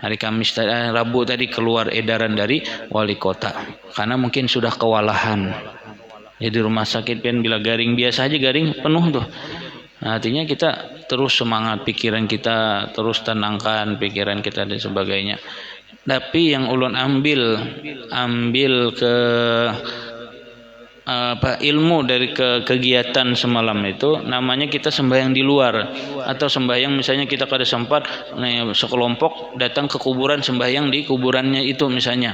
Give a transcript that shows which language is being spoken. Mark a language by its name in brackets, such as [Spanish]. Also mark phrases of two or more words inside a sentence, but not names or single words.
[Indonesian] hari Kamis Rabu tadi keluar edaran dari wali kota karena mungkin sudah kewalahan. [Banjar] Jadi rumah sakit kan bila garing biasa aja garing penuh tuh. [Indonesian] Nah, artinya kita terus semangat, pikiran kita terus tenangkan pikiran kita dan sebagainya. [Banjar] Tapi yang ulun ambil ke ilmu dari kegiatan semalam itu namanya kita sembahyang di luar atau sembahyang misalnya kita kada sempat sekelompok datang ke kuburan sembahyang di kuburannya itu misalnya.